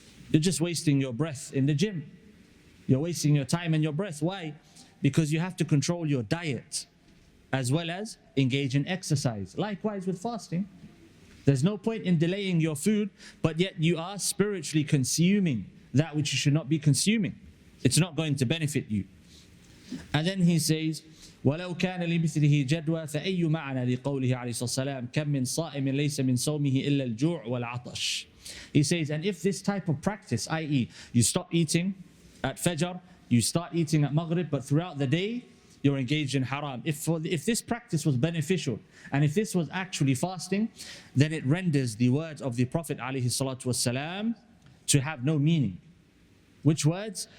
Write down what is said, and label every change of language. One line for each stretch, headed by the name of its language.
English: You're just wasting your breath in the gym. You're wasting your time and your breath. Why? Because you have to control your diet as well as engage in exercise. Likewise with fasting. There's no point in delaying your food, but yet you are spiritually consuming that which you should not be consuming. It's not going to benefit you. And then he says,
Arabic: وَلَوْ كَانَ لِمِثْلِهِ جَدْوَى فَأَيُّ مَعْنَى لِقَوْلِهِ عَلَيْهِ السَّلَامِ كَمْ مِنْ صَائِمٍ لَيْسَ مِنْ صَوْمِهِ إِلَّا الْجُوعُ وَالْعَطَشِ.
English: He says, and if this type of practice, i.e. you stop eating at Fajr, you start eating at Maghrib, but throughout the day, you're engaged in haram. If this practice was beneficial, and if this was actually fasting, then it renders the words of the Prophet ﷺ to have no meaning. Which words?